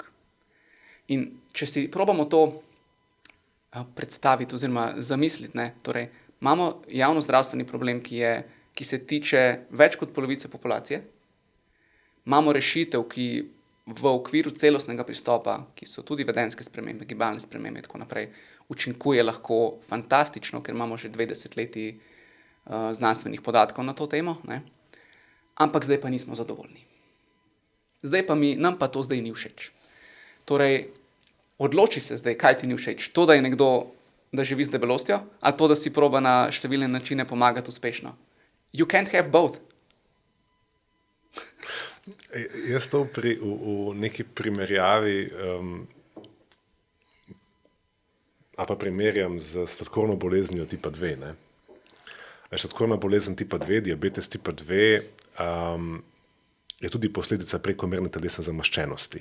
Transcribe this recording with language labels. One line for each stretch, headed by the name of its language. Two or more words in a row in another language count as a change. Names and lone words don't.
Slovenian: In če si probamo to predstaviti oziroma zamisliti, ne, torej imamo javnozdravstveni problem, ki se tiče več kot polovice populacije, imamo rešitev, ki v okviru celostnega pristopa, ki so tudi vedenjske spremembe, gibalne spremembe in tako naprej, učinkuje lahko fantastično, ker imamo že 2 desetletji znanstvenih podatkov na to temo, ne? Ampak zdaj pa nismo zadovoljni. Nam pa to zdaj ni všeč. Torej, odloči se zdaj, kaj ti ni všeč. To, da je nekdo, da živi z debelostjo, ali to, da si proba na številne načine pomagati uspešno.
English: You can't have both.
Slovenian: Jaz to v neki primerjavi pa primerjam z sladkorno boleznijo tipa 2. Ne? Sladkorna bolezen tipa 2, diabetes tipa 2 je tudi posledica prekomerne telesne zamaščenosti.